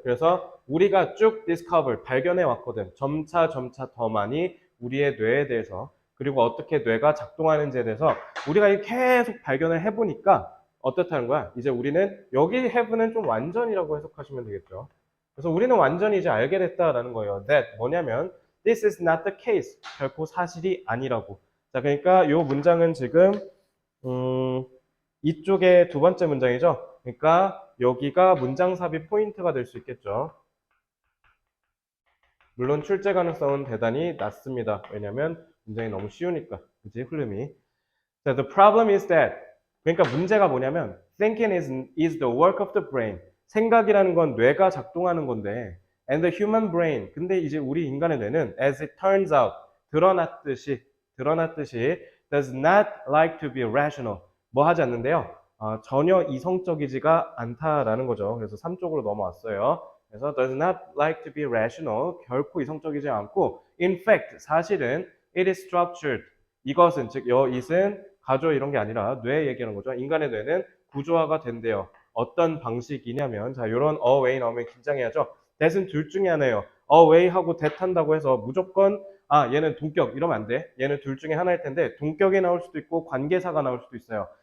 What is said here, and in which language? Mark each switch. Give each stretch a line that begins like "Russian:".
Korean: 그래서 우리가 쭉 discover, 발견해 왔거든. 점차 점차 더 많이 우리의 뇌에 대해서 그리고 어떻게 뇌가 작동하는지에 대해서 우리가 계속 발견을 해보니까 어떻다는 거야? 이제 우리는 여기 have는 좀 완전이라고 해석하시면 되겠죠. 그래서 우리는 완전히 이제 알게 됐다라는 거예요.
English: That
Korean: 뭐냐면
English: this is not the case.
Korean: 결코 사실이 아니라고. 자, 그러니까 이 문장은 지금 이쪽에 두 번째 문장이죠. 그러니까 여기가 문장 삽입 포인트가 될 수 있겠죠. 물론 출제 가능성은 대단히 낮습니다. 왜냐하면 문장이 너무 쉬우니까. 그치? 흐름이.
English: 자, the problem is that
Korean: 그러니까 문제가 뭐냐면
English: thinking is the work of the brain.
Korean: 생각이라는 건 뇌가 작동하는 건데
English: and the human brain.
Korean: 근데 이제 우리 인간의 뇌는
English: as it turns out
Korean: 드러났듯이
English: does not like to be rational.
Korean: 뭐 하지 않는데요. 전혀 이성적이지가 않다라는 거죠. 그래서 3쪽으로 넘어왔어요.
English: 그래서 does not like to be rational.
Korean: 결코 이성적이지 않고
English: in fact
Korean: 사실은
English: it is structured.
Korean: 이것은 즉 it은 가조 이런 게 아니라 뇌 얘기하는 거죠. 인간의 뇌는 구조화가 된대요. 어떤 방식이냐면 자 이런 away 나오면 긴장해야죠. that은 둘 중에 하나예요. away 하고 that 한다고 해서 무조건 얘는 동격 이러면 안 돼. 얘는 둘 중에 하나일 텐데 동격이 나올 수도 있고 관계사가 나올 수도 있어요.